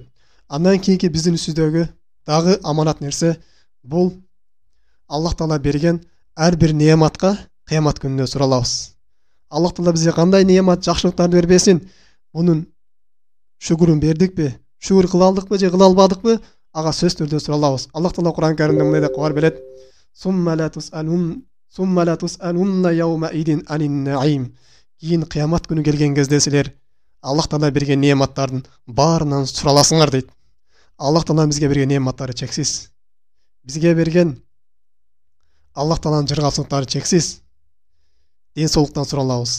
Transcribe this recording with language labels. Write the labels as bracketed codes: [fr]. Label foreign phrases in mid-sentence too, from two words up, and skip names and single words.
[ky] Андан кийинки биздин үстүбүздөгү дагы аманат нерсе бул Аллах Таала берген ар бир неаматка кыямат күнүндө суралабыз. Аллах Таала бизге кандай неамат, жакшылыктарды бербесин, мунун шүгүрүн бердикпи, шүгүр кыла алдыкпы же кыла албадыкпы, ага сөз түрдө суралабыз. Аллах Таала Кур'ан Каримде мындай деп кабар берет: [ar] "ثم لتسألن يومئذ عن النعيم." [ky] Кийин кыямат күнү келген кезде силер Аллах Таала берген неаматтардын баарынан сураласыңар дейт. Аллах Таала бизге берген неаматтары чексиз. Бизге берген Аллах Тааланын жыргалчылыктары чексиз. Ден соолуктан суралабыз.